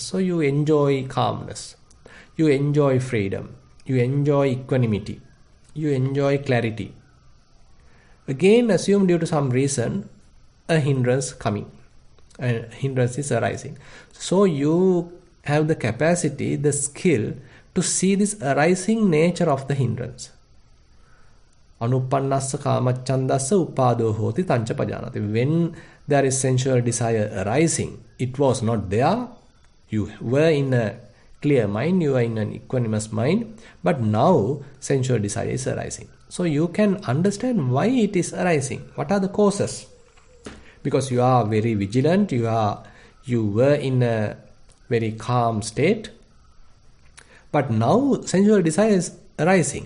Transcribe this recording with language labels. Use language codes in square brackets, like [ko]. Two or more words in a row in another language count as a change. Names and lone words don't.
[en] So you enjoy calmness, you enjoy freedom, you enjoy equanimity, you enjoy clarity. Again, assume due to some reason a hindrance coming, a hindrance is arising. So you have the capacity, the skill to see this arising nature of the hindrance. [pi] Anuppannassa kamachandassa uppado hoti tancha pajanati. [en] When there is sensual desire arising, it was not there. You were in a clear mind, you are in an equanimous mind, but now sensual desire is arising. So you can understand why it is arising. What are the causes? Because you are very vigilant, you were in a very calm state, but now sensual desire is arising.